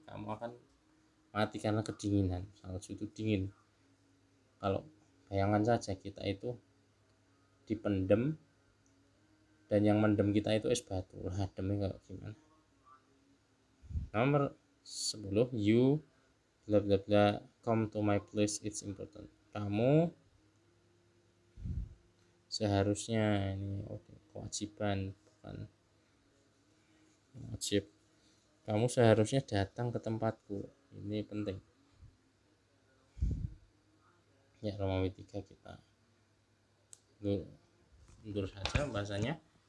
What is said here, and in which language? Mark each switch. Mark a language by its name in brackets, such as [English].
[Indonesian] Kamu akan mati karena kedinginan. Salju itu dingin. Kalau bayangan saja kita itu dipendem dan yang mendem kita itu es batu. Ademnya nggak gimana. Nomor 10, [English] you bla bla bla come to my place, it's important. [Indonesian] Kamu seharusnya, ini kewajiban bukan wajib. Kamu seharusnya datang ke tempatku. Ini penting. Ya, Romawi 3 kita mundur saja bahasanya.